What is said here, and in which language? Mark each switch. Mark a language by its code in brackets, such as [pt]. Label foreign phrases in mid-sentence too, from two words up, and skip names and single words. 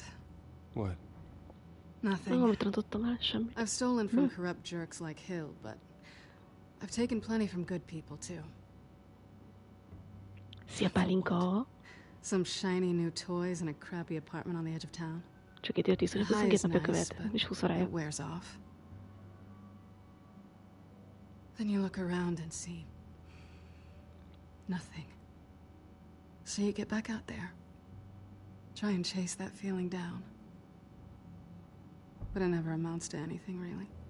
[en] What? Nothing. I've stolen from corrupt jerks like Hill, but I've taken plenty from good people too. Some shiny new toys in a crappy apartment on the edge of town. [hu] Csak itt 10 22 napja követ, és 20 órája. [en] It wears off. Then you look around and see nothing. So you get back out there. Try and chase that feeling down. But it never amounts to anything, really.